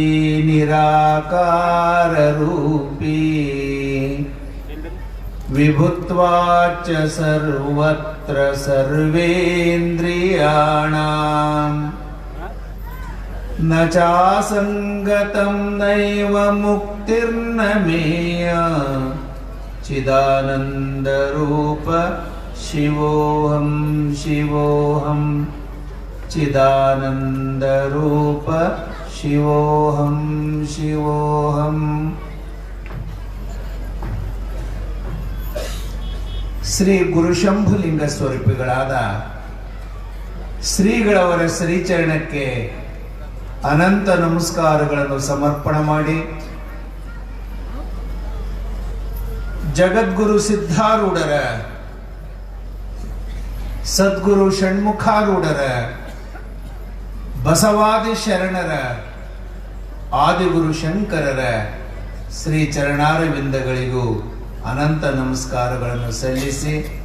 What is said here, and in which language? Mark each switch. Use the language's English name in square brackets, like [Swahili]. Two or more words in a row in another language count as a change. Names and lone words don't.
[Sanskrit] निराकाररूपी विभुत्वाच्च सर्वत्र सर्वेन्द्रियाणां न चासङ्गतं नैव मुक्तिर्न मेय चिदानन्दरूप शिवोऽहं शिवोऽहं चिदानन्दरूप शिवोऽहं शिवोऽहम् [Kannada] ಶ್ರೀ ಗುರುಶಂಭುಲಿಂಗ ಸ್ವರೂಪಿಗಳಾದ ಶ್ರೀಗಳವರ ಶ್ರೀಚರಣಕ್ಕೆ ಅನಂತ ನಮಸ್ಕಾರಗಳನ್ನು ಸಮರ್ಪಣೆ ಮಾಡಿ ಜಗದ್ಗುರು ಸಿದ್ಧಾರೂಢರ ಸದ್ಗುರು ಷಣ್ಮುಖಾರೂಢರ ಬಸವಾದಿ ಶರಣರ ಆದಿಗುರು ಶಂಕರರ ಶ್ರೀ ಚರಣಾರವಿಂದಗಳಿಗೂ ಅನಂತ ನಮಸ್ಕಾರಗಳನ್ನು ಸಲ್ಲಿಸಿ